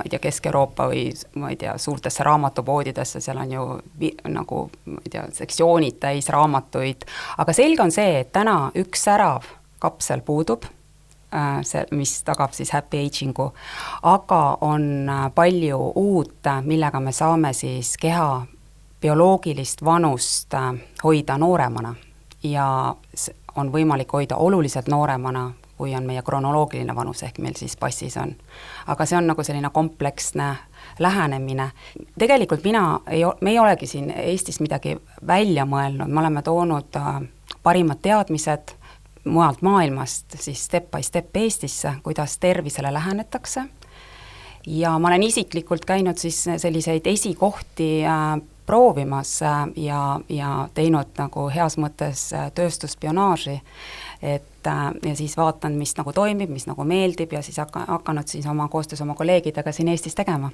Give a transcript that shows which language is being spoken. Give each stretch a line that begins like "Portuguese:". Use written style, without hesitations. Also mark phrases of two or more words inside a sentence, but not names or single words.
Estonian: ei tea, Kesk-Euroopa või ma ei tea, suurtesse raamatupoodidesse, seal on ju nagu ma ei tea, sektsioonid täis raamatuid, aga selge on see, et täna üks särav kapsel puudub, mis tagab siis
English: happy agingu,
Estonian: aga on palju uut, millega me saame siis keha bioloogilist vanust hoida nooremana ja on võimalik hoida oluliselt nooremana, kui on meie kronoloogiline vanus, ehk meil siis passis on. Aga see on nagu selline kompleksne lähenemine. Tegelikult me ei olegi siin Eestis midagi välja mõelnud, me oleme toonud parimad teadmised mujalt maailmast siis
English: step by step
Estonian: Eestisse, kuidas tervisele lähenetakse. Ja ma olen isiklikult käinud siis selliseid esikohti proovimas ja teinud nagu heas mõttes tööstusspionaaži, ja siis vaatan, mis nagu toimib, mis nagu meeldib ja siis hakanud siis koostöös oma kolleegidega siin Eestis tegema.